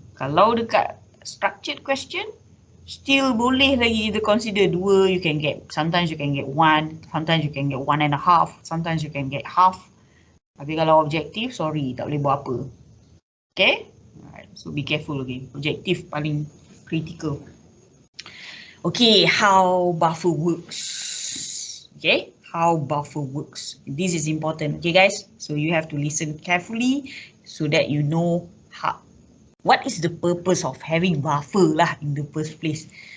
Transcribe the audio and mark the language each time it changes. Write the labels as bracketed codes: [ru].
[ms] Kalau dekat [en] structured question, [ms] still boleh lagi kita [en] consider 2, you can get, sometimes you can get 1, sometimes you can get 1.5, sometimes you can get half. [ms] Tapi kalau objektif, sorry, tak boleh buat apa. [en] Okay? Alright, so be careful again. [ms] Objektif paling [en] critical. Okay, how buffer works. Okay, how buffer works. This is important. Okay guys, so you have to listen carefully so that you know how, what is the purpose of having buffer lah in the first place.